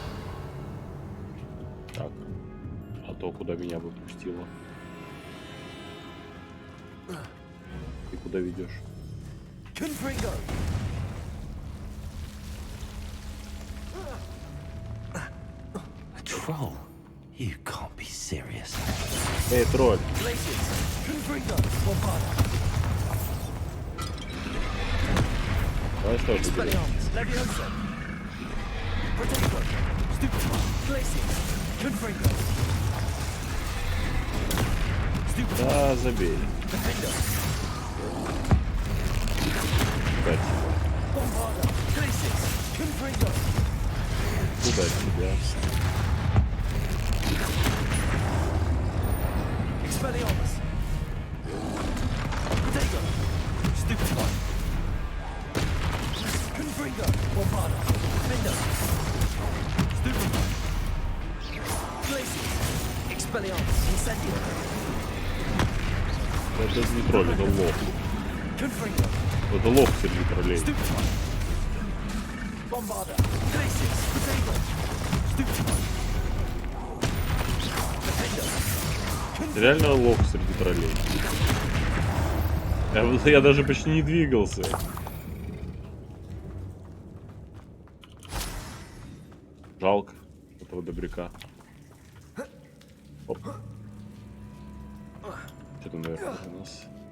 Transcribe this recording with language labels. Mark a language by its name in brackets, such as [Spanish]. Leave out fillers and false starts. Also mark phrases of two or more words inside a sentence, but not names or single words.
[Russian] Так. А то куда меня выпустило? Ты куда ведешь? [Latin] Confringo. [English] A troll? You can't be serious. [Russian] Эй, тролль. [Latin] Confringo. Bombarda. [Russian] Давай что ты делаешь? [Latin] Leviosa. Protego. Stupefy. Glacius. Confringo. Stupefy. [Russian] Да, забей. [Latin] Defender. [Russian] Спасибо. [Latin] Bombarda. Glacius. Confringo. [Russian] Куда тебя? [Latin] Expelliarmus. Protego. Stupefy. Confringo. Bombarda. Defender. Stupefy. Glacius. Expelliarmus. Incendio. [Russian] Это не тролль, это лох. [Latin] Confringo. [Russian] Это лох среди троллей. [Latin] Stupefy. Bombarda. Glacius. Protego. Stupefy. Defender. [Russian] Реально лох среди троллей. Я даже почти не двигался. Жалко этого добряка. Оп. Что там наверху у нас?